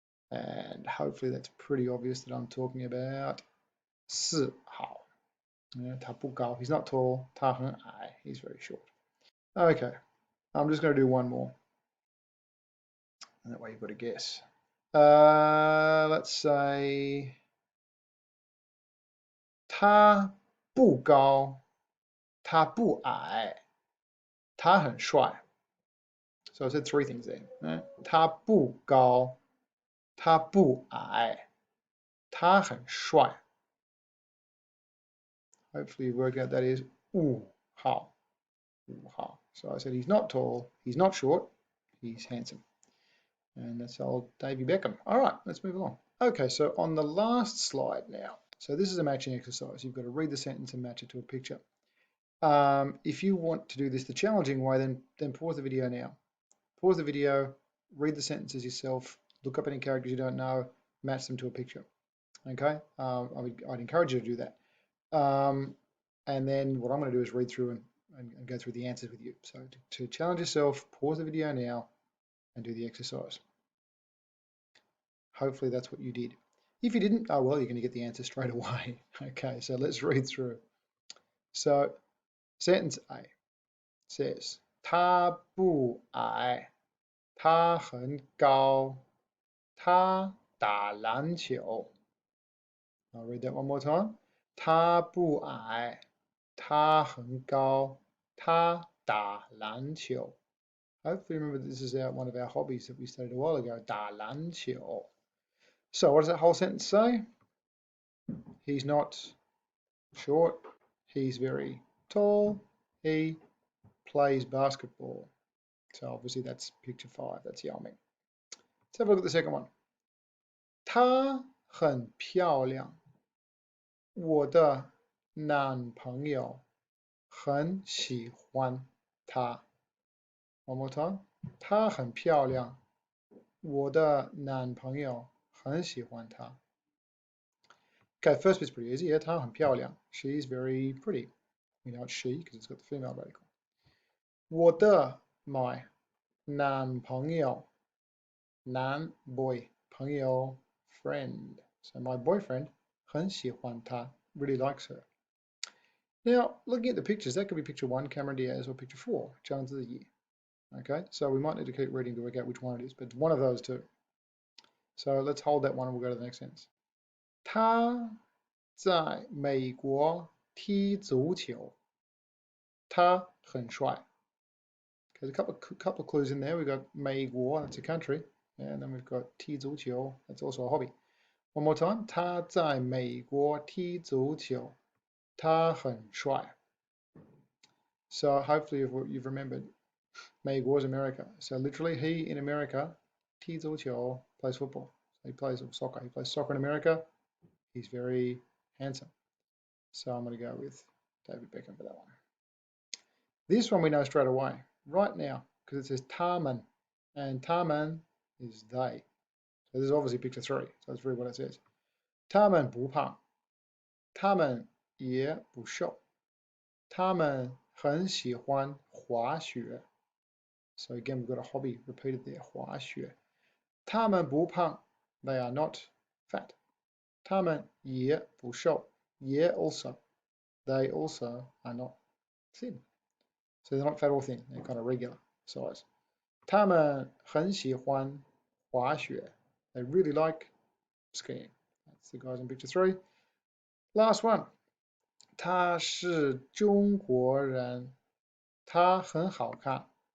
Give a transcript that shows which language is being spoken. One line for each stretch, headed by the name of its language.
English: And hopefully that's pretty obvious that I'm talking about
Chinese: 四号.
English: Yeah,
Chinese: 他不高,
English: he's not tall.
Chinese: 他很矮,
English: he's very short. Okay, I'm just going to do one more. And that way you've got to guess. Let's say
Chinese: 他不高，他不矮，他很帅.
English: So I said three things there. Right?
Chinese: 他不高，他不矮，他很帅.
English: Hopefully you work out that is
Chinese: 五号.
English: So I said he's not tall, he's not short, he's handsome. And that's old Davy Beckham. All right, let's move along. Okay, so on the last slide now. So this is a matching exercise. You've got to read the sentence and match it to a picture. If you want to do this the challenging way, then pause the video now. Pause the video, read the sentences yourself, look up any characters you don't know, match them to a picture. Okay, I'd encourage you to do that. And then what I'm going to do is read through and go through the answers with you. So to challenge yourself, pause the video now and do the exercise. Hopefully that's what you did. If you didn't, oh well, you're going to get the answer straight away. Okay, so let's read through. So sentence A says,
Chinese: 他不矮，他很高，他打篮球.
English: I'll read that one more time.
Chinese: 他不矮，他很高，他打篮球.
English: Hopefully remember this is one of our hobbies that we studied a while ago,
Chinese: 打篮球.
English: So what does that whole sentence say? He's not short, he's very tall, he plays basketball. So obviously that's picture 5, that's Yao Ming. Let's have a look at the second one.
Chinese: 她很漂亮，我的男朋友很喜欢她.
English: One more time.
Chinese: 她很漂亮，我的男朋友很喜欢她.
English: Okay, first bit's pretty easy.
Chinese: 她很漂亮.
English: She's very pretty. We know it's she because it's got the female radical.
Chinese: 我的
English: my
Chinese: 男朋友
English: nan boy 朋友 friend. So my boyfriend
Chinese: 很喜欢她
English: really likes her. Now, looking at the pictures, that could be picture 1, Cameron Diaz, or picture 4, Zhang Ziyi. Okay, so we might need to keep reading to work out which one it is, but one of those two. So let's hold that one and we'll go to the next sentence.
Chinese: 他在美国踢足球，他很帅.
English: There's a couple of clues in there. We've got
Chinese: 美国,
English: that's a country, and then we've got
Chinese: 踢足球,
English: that's also a hobby. One more time.
Chinese: 他在美国踢足球，他很帅.
English: So hopefully you've remembered
Chinese: 美国
English: is America. So literally he in America,
Chinese: 踢足球,
English: plays football. So he plays soccer. He plays soccer in America. He's very handsome. So I'm going to go with David Beckham for that one. This one we know straight away, right now, because it says
Chinese: 他们,
English: and 他们 is they. So this is obviously picture 3. So let's read what it says.
Chinese: 他们不胖，他们也不瘦，他们很喜欢滑雪.
English: So again, we've got a hobby repeated there,
Chinese: 滑雪. 他们不胖,
English: they are not fat.
Chinese: 他们也不瘦,也
English: also. They also are not thin. So they're not fat or thin, they're kind of regular size.
Chinese: 他们很喜欢滑雪.
English: They really like skiing. That's the guys in picture 3. Last one.
Chinese: 他是中国人，他很好看。